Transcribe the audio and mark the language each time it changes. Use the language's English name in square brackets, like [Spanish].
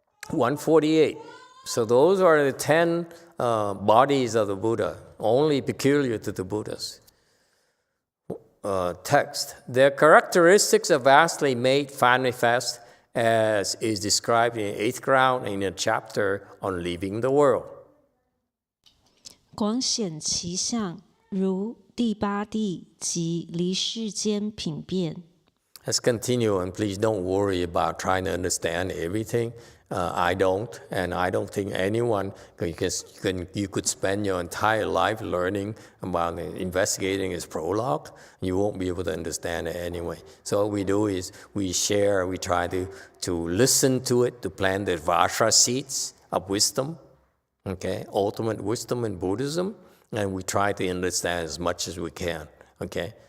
[English] (148). So those are the 10 bodies of the Buddha, only peculiar to the Buddhas. Text. Their characteristics are vastly made manifest as is described in 8th ground in a chapter on leaving the world. [Chinese] 广显其相，如第八地及离世间品变。 [English] Let's continue, and please don't worry about trying to understand everything. I don't, and I don't think anyone, because you could spend your entire life learning about investigating his prologue. You won't be able to understand it anyway. So what we do is we share, we try to listen to it, to plant the Vajra seeds of wisdom, okay, ultimate wisdom in Buddhism, and we try to understand as much as we can, okay?